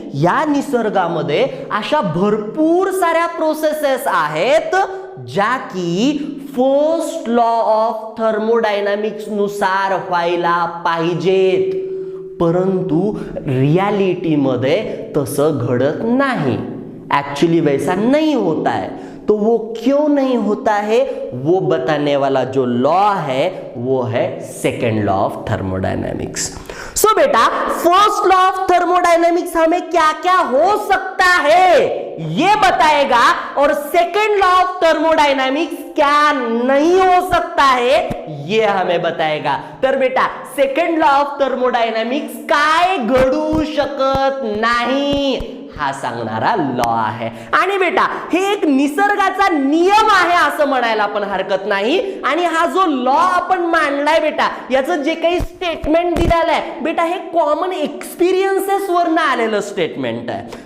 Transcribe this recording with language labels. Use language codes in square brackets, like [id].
[mr] या निसर्गामध्ये अशा भरपूर साऱ्या प्रोसेसेस आहेत ज्या की फर्स्ट लॉ ऑफ थर्मोडायनामिक्स नुसार व्हायला पाहिजेत, परंतु रियालिटीमध्ये तसं घडत नाही. [hi] एक्चुअली वैसा नहीं होता है. तो वो क्यों नहीं होता है वो बताने वाला जो लॉ है वो है सेकेंड लॉ ऑफ थर्मोडायनामिक्स. सो बेटा, फर्स्ट लॉ ऑफ थर्मोडायनामिक्स हमें क्या क्या हो सकता है ये बताएगा और सेकेंड लॉ ऑफ थर्मोडायनामिक्स क्या नहीं हो सकता है ये हमें बताएगा. [mr] तर बेटा, सेकेंड लॉ ऑफ थर्मोडायनामिक्स काय घडू शकत नाही हा सांगणारा लॉ आहे. आणि बेटा, हे एक निसर्गाचा नियम आहे असं म्हणायला पण हरकत नाही. आणि हा जो लॉ आपण मांडलाय बेटा, याचं जे काही स्टेटमेंट दिलेलं आहे बेटा, हे कॉमन एक्सपिरियन्सेस वरनं आलेलं स्टेटमेंट आहे.